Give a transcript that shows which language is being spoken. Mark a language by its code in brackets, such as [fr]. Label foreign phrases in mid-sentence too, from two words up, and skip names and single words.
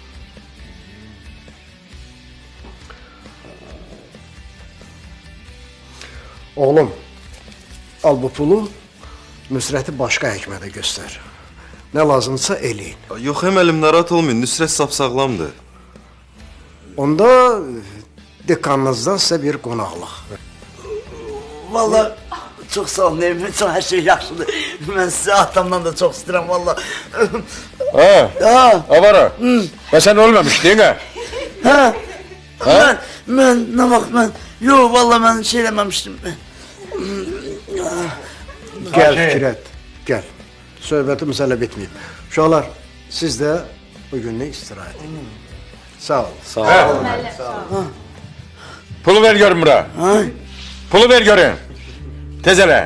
[az] Oğlum, al bu pulu, Nüsrəti başqa həkmədə göstər. Nə lazımsa eləyin. Yox, əməlim, narahat olmayın. Nüsrət sap-sağlamdır. Onda dekanınızdan sizə bir qonaqlıq. Vallahi çok sağ olun, evimin çok her şey yaxşıdır. Ben size atamdan da çok istəyirəm, vallahi. Avara, və sən ölməmişdin, hə? [tr] Ben, ne bak ben, yok vallahi ben şey dememiştim. [az] Gəl Fikrət, gəl. Söhbətimiz hələ bitməyib. Uşaqlar, siz də bugünlük istirahət edin. Sağ ol. Sağ ol. Pulu ver görün bura. Pulu ver görün. Tez elə.